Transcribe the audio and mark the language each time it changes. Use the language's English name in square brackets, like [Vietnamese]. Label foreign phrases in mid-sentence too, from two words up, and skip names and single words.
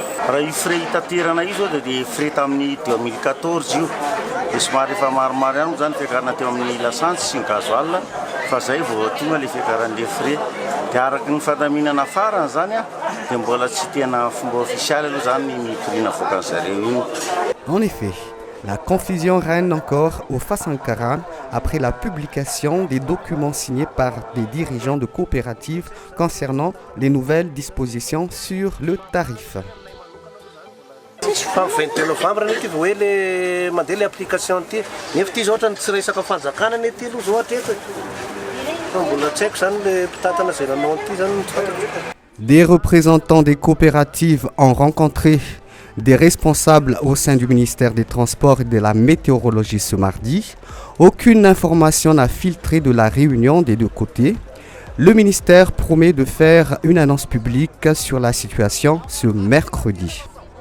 [Malagasy] Raha io frais hitaterana io zao dia frais tamin'ny 2014 io dia somary efa maromaro ihany zany fiakarana teo amin'ny lasantsy sy ny gazoil fa zay vao tonga le fiakaran'ilay frais dia araka ny fandaminana farany zany dia mbola tsy tena fomba ofisialy aloha zany ny prix navoakan'zareo iny. [French] En effet, la confusion règne encore au Fasankaran après la publication des documents signés par des dirigeants de coopératives concernant les nouvelles dispositions sur le tarif. [Malagasy] Fa 23 novembre ny ity hoe le mandeha le application ity nefa ity zao ohatra tsy resaka fanjakana ny ity aloha zao hatreto fa mbola tsy haiko zany le mpitatana zay nanao ity zany tsy fantako. [French] Des représentants des coopératives ont rencontré des responsables au sein du ministère des Transports et de la Météorologie ce mardi. Aucune information n'a filtré de la réunion des deux côtés. Le ministère promet de faire une annonce publique sur la situation ce mercredi.